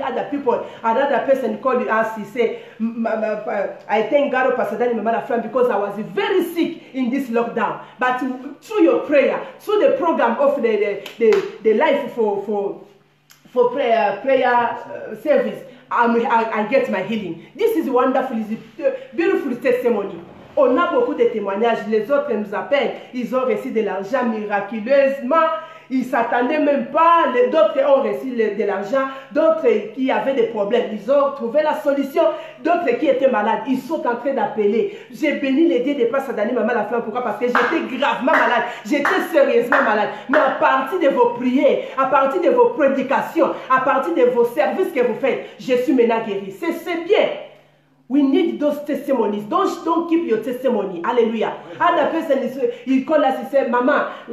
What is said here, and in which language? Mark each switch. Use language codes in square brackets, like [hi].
[en] Other people, another person called us, he said, I thank God, Pastor Daniel Mamala Flam, because I was very sick in this lockdown. But through your prayer, through the program of the life for prayer service, I get my healing. This is wonderful. It's a beautiful testimony. [fr] On a beaucoup de témoignages. Les autres nous appellent. Ils ont reçu de l'argent miraculeusement. Ils ne s'attendaient même pas. D'autres ont reçu de l'argent. D'autres qui avaient des problèmes, ils ont trouvé la solution. D'autres qui étaient malades, ils sont en train d'appeler. J'ai béni les dieux de Pasteur Daniel Mamala Flam. Pourquoi? Parce que j'étais gravement malade. J'étais sérieusement malade. Mais à partir de vos prières, à partir de vos prédications, à partir de vos services que vous faites, je suis maintenant guéri. C'est bien. [en] We need those testimonies. Don't keep your testimony. Hallelujah. Other person he call us, he said, Mama,